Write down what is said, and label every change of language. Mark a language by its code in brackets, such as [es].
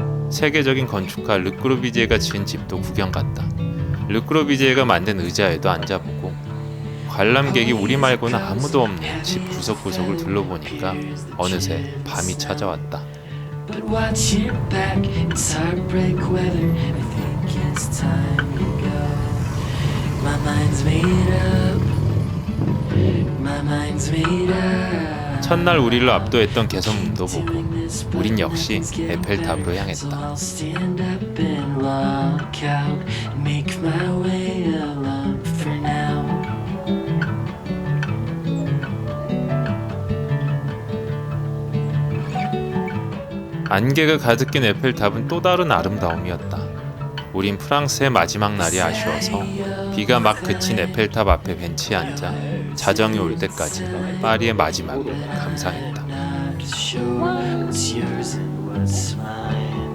[ko] 세계적인 건축가 르꼬르비제가 지은 집도 구경 갔다. 르꼬르비제가 만든 의자에도 앉아보고 관람객이 우리 말고는 아무도 없는 집 구석구석을 둘러보니까 어느새 밤이 찾아왔다. [en] But watch your back, it's heartbreak weather. I think it's time to go. My mind's made up. My mind's made up. [ko] 첫날 우리를 압도했던 개선문도 보고 우린 역시 에펠탑으로 향했다. [en] So I'll stand up and walk out and make my way alone for now. [ko] 안개가 가득 낀 에펠탑은 또 다른 아름다움이었다. 우린 프랑스의 마지막 날이 아쉬워서 비가 막 그친 에펠탑 앞에 벤치에 앉아 자정이 올 때까지 파리의 마지막을 감상했다. [en] What's yours and what's mine?